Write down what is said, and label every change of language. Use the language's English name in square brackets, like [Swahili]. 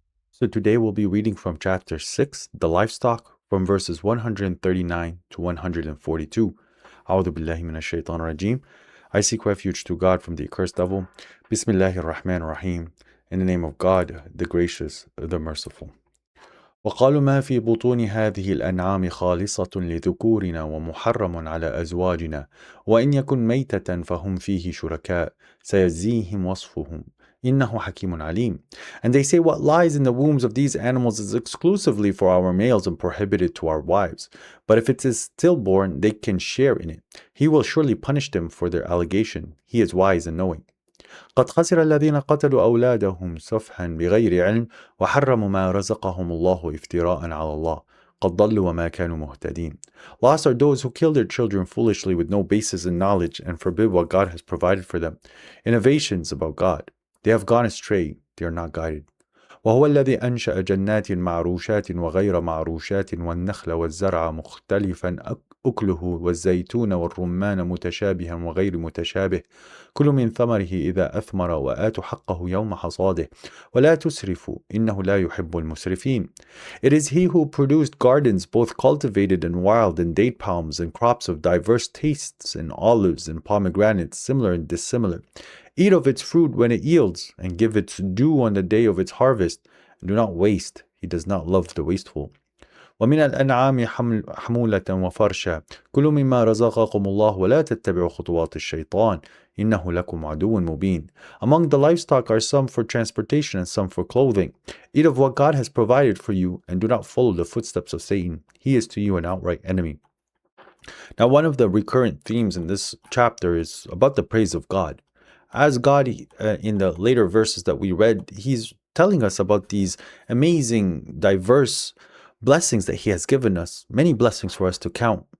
[English] So today we'll be reading from chapter 6, the Livestock, from verses 139 to 142. [Arabic] A'udhu billahi minash shaitanir rajim. [English] I seek refuge to God from the accursed devil. [Arabic] Bismillahir Rahmanir Rahim. [English] In the name of God, the gracious, the merciful. [Arabic] وقالوا ما في بطون هذه الأنعام خالصة لذكورنا ومحرم على أزواجنا وإن يكن ميتة فهم فيه شركاء سيجزيهم وصفهم إنه حكيم عليم. [English] And they say what lies in the wombs of these animals is exclusively for our males and prohibited to our wives. But if it is stillborn, they can share in it. He will surely punish them for their allegation. He is wise and knowing. [Arabic] قد خسر الذين قتلوا أولادهم سفها بغير علم وحرموا ما رزقهم الله افتراء على الله قد ضلوا وما كانوا مهتدين. [English] Lost are those who kill their children foolishly with no basis in knowledge and forbid what God has provided for them. Innovations about God. They have gone astray, they are not guided. [Arabic] وهو الذي أنشأ جنات معروشات وغير معروشات والنخل والزرع مختلفا أكله والزيتون والرمان متشابها وغير متشابه كل من ثمره إذا أثمر وآتوا حقه يوم حصاده ولا تسرفوا إنه لا يحب المسرفين. [English] It is he who produced gardens both cultivated and wild and date palms and crops of diverse tastes and olives and pomegranates similar and dissimilar. Eat of its fruit when it yields, and give its due on the day of its harvest. And do not waste. He does not love the wasteful. [Arabic] ومن الأنعام حمولة وفرشا كلوا مما رزقكم الله ولا تتبعوا خطوات الشيطان إنه لكم عدو مبين. [English] Among the livestock are some for transportation and some for clothing. Eat of what God has provided for you, and do not follow the footsteps of Satan. He is to you an outright enemy. Now, one of the recurrent themes in this chapter is about the praise of God. As God, in the later verses that we read, He's telling us about these amazing, diverse blessings that He has given us, many blessings for us to count.